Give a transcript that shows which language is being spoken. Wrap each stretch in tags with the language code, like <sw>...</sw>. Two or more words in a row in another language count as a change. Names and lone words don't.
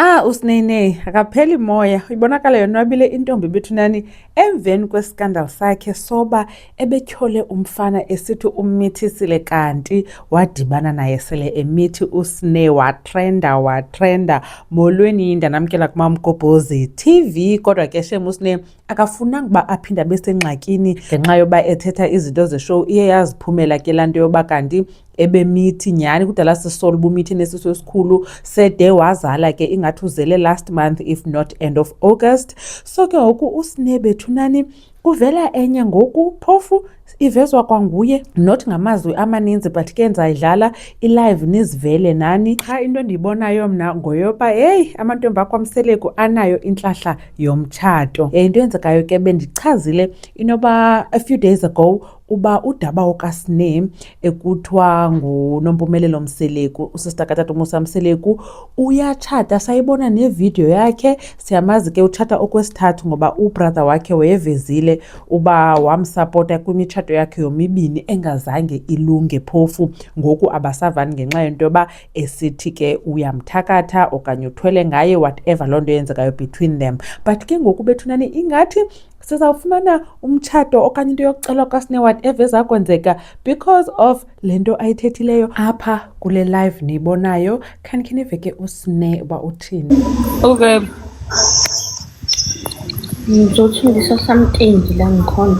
<xh>Usinene akapheli moya ibonakala yonwabile intombi Bethunani emveni kweskandal sakhe soba ebetyhole umfana esithi ummithisiile kanti wadibana naye sele emithi uSne watrenda molweni ndanamkela kuMamgobhozi TV. Kodwa ke shem uSne akafunanga uba aphinda besengxakini ngenxa yoba ethetha izinto zeshow. Iye yaziphumela ke laa nto yoba kanti ebemithi nyhani kudala sisola ubumithi nesisu esikhulu sede wazala ke ingathi uzele</xh> <en>last month if not end of August.</en> <xh>So ke ngoku uSne Bethunani kuvela enye ngoku phofu ivezwa kwanguye, not ngamazwi amaninzi but ke ndizayidlala ilive nizivele nani. Qha into endiyibonayo mna ngoyoba heyi amantombi akwamseleku anayo intlahla yomtshato. Into eyenzekayo ke bendichazile inoba</xh> <en>a few days ago</en> <xh>uba udaba okaSne ekuthiwa nguNompumelelo Mseleku, usista katata uMusa Mseleku uyatshata. Sayibona nevidiyo yakhe, siyamazi ke utshata okwesithathu ngoba ubrother wakhe wayevezile uba wamsapota kwimitshato yakhe yomibini engazange ilunge phofu. Ngoku abasavani ngenxa yento yoba esithi ke uyamthakatha okanye uthwele ngaye, whatever loo nto yenzekayo</xh> <en>between them.</en> <xh>But ke ngoku Bethunani ingathi sizawufumana umtshato okanye into yokucelwa kaSne whatever ezakwenzeka</xh> <en>because of</en> <xh>le nto ayithethileyo apha kule live niyibonayo. Khanikhe nive ke uSne uba uthini. Okay.</xh> <zu>Ngizothungisa something la ngikhona.</zu>